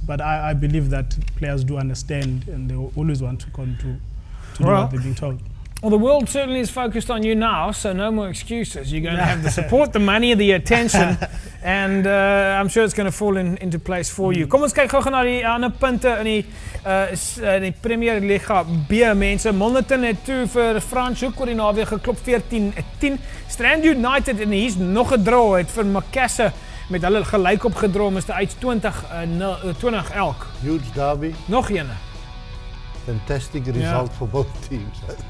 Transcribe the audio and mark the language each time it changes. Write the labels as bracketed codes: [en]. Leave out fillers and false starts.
[en] But I believe that players do understand, and they always want to do what they're being told. Well, the world certainly is focused on you now, so no more excuses. You're going to have the support, the money, the attention, and I'm sure it's going to fall into place for you. [af] Kom ons kyk gou na die ander punte in die Premier Liga B, mense. Monderton het toe vir Franschhoek oor die naweek geklop 14-10. Strand United, en hier's nog 'n draw, het vir Makassar met hulle gelyk op gedra, Mr. H 20 elk. [en] Huge derby. [af] Nog een. [en] Fantastic result for both teams.